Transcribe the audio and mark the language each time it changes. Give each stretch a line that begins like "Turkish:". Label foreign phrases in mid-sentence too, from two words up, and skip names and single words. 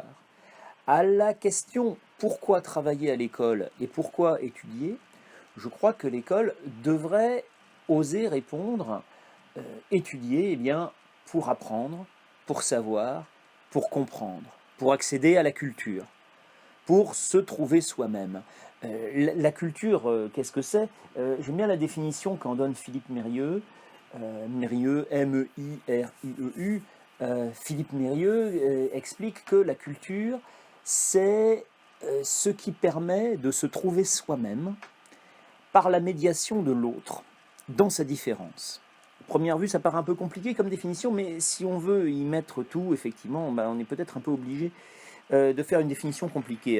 French: À la question pourquoi travailler à l'école et pourquoi étudier, je crois que l'école devrait oser répondre étudier, eh bien, pour apprendre, pour savoir, pour comprendre, pour accéder à la culture, pour se trouver soi-même. La culture, qu'est-ce que c'est? J'aime bien la définition qu'en donne Philippe Mérieux, Mérieux, M-E-I-R-I-E-U. Philippe Mérieux explique que la culture, c'est ce qui permet de se trouver soi-même par la médiation de l'autre, dans sa différence. À première vue, ça paraît un peu compliqué comme définition, mais si on veut y mettre tout, effectivement, on est peut-être un peu obligé de faire une définition compliquée.